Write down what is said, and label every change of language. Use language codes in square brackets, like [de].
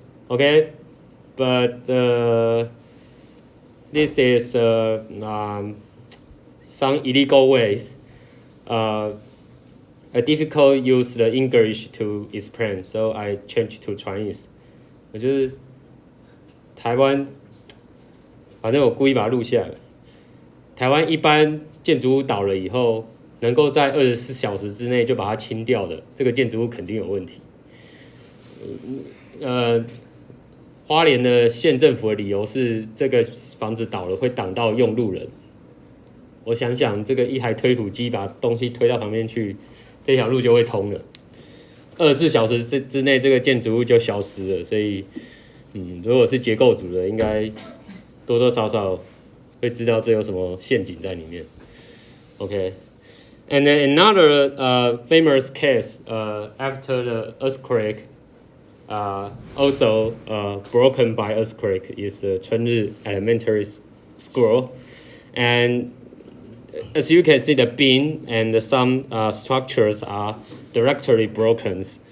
[en] Okay, but this is some illegal ways. I difficult use the English to explain, so I change to Chinese. [zh] 我就是台湾，反正我故意把它录下来。台湾一般建筑物倒了以后，能够在24小时之内就把它清掉的，这个建筑物肯定有问题。花莲的县政府的理由是这个房子倒了会挡到用路人。我想想，这个一台推土机把东西推到旁边去，这条路就会通了。 24小时之内，这个建筑物就消失了。所以，如果是结构组的，应该多多少少会知道这有什么陷阱在里面。 [en] Okay, and then another famous case after the earthquake, also broken by earthquake, is the Chunri Elementary School, and as you can see, the beam and some structures are directly broken.